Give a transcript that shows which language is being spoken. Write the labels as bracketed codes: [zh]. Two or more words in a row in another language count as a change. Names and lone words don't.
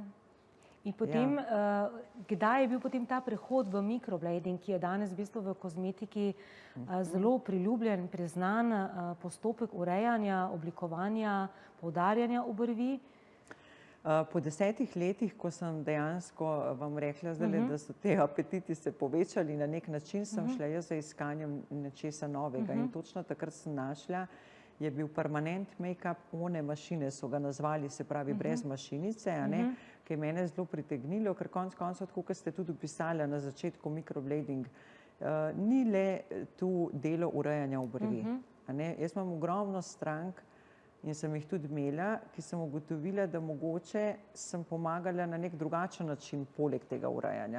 [sl] In potem, kdaj je bil potem ta prehod v mikroblading, ki je danes v bistvu v kozmetiki zelo priljubljen, priznan postopek urejanja, oblikovanja, poudarjanja obrvi? Po 10 letih, ko sem dejansko vam rekla zdaj, da so te apetiti se povečali na nek način, sem šla jaz za iskanjem nečesa novega in točno takrat sem našla, je bil [en] permanent make-up, [sl] one mašine so ga nazvali, se pravi brez mašinice, ki je mene zelo pritegnilo, ker konec koncev, tako kot ste tudi opisali na začetku mikroblading, ni le tu delo urejanja obrvi. Jaz imam ogromno strank in sem jih tudi imela, ki sem ugotovila, da mogoče sem pomagala na nek drugačen način poleg tega urejanja.